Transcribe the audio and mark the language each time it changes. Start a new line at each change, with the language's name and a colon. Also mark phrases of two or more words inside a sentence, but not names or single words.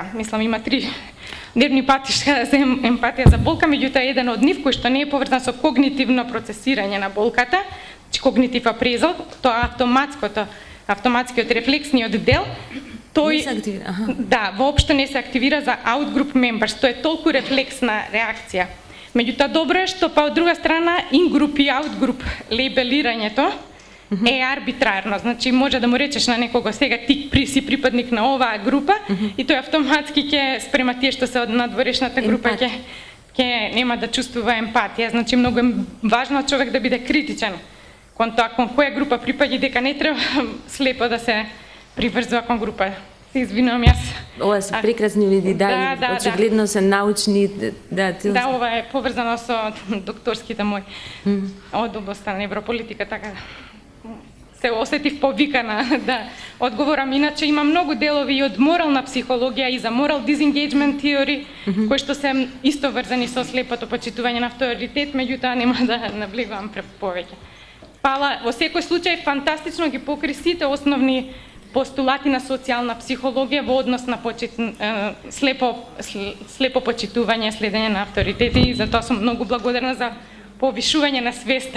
Macedonian: Мислам, има 3 нервни патишка за емпатија за болка, меѓутоа еден од нив кој што не е поврзан со когнитивно процесирање на болката, значи
English: cognitive appraisal,
Macedonian: тоа автоматскиот рефлексниот дел, тој не се активира. Да, воопшто не се активира за
English: outgroup members,
Macedonian: тоа е толку рефлексна реакција. Меѓутоа добро е што па од друга страна in-group и out-group лейбелирањето е арбитрарно, значи може да му речеш на некого сега ти си припадник на оваа група и тој автоматски ќе спрема тие што се од надворешната група ќе нема да чувствува емпатија, значи многу е важно човек да биде критичен кон тоа кон која група припаѓа, дека не треба слепо да се приврзува кон група. Се извинувам јас. Ова се прекрасни види, очигледно се научни, Да, ова е поврзано со докторските мои од областта на неврополитика, така се осетив повикана да одговорам. Иначе има многу делови и од морална психологија и за
English: moral disengagement theory,
Macedonian: кои што се исто врзани со слепото почитување на авторитет, меѓутоа нема да навлегувам повеќе. Пала, во секој случај фантастично ги покри сите основни постулати на социјална психологија во однос на слепо почитување, следење на авторитети, и затоа сум многу благодарна за повишување на свеста.